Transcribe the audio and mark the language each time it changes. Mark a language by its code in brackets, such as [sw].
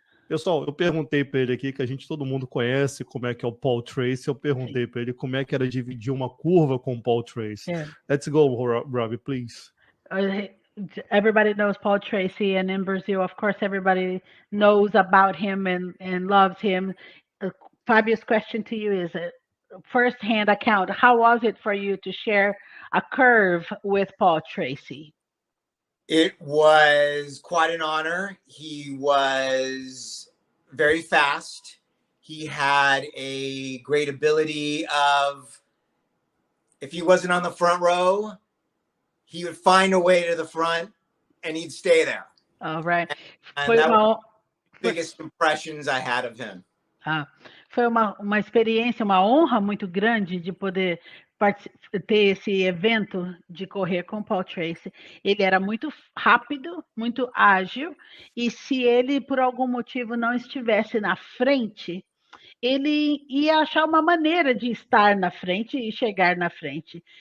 [pt] Pessoal, eu perguntei para ele aqui, que todo mundo conhece como é que é o Paul Tracy, eu perguntei para ele como é que era dividir uma curva com o Paul Tracy. [en] Yeah. Let's go, Robbie, please. Everybody knows Paul Tracy, and in Brazil, of course, everybody knows about him and loves him. Fabio's question to you is a first-hand account. How was it for you to share a curve with Paul Tracy? It was quite an honor. He was very fast. He had a great ability of, if he wasn't on the front row, he would find a way to the front and he'd stay there. All right. And that was the biggest impressions I had of him. [pt] Foi uma experiência, uma honra muito grande de poder ter esse evento de correr com o Paul Tracy. Ele era muito rápido, muito ágil, e se ele, por algum motivo, não estivesse na frente, ele ia achar uma maneira de estar na frente e chegar na frente.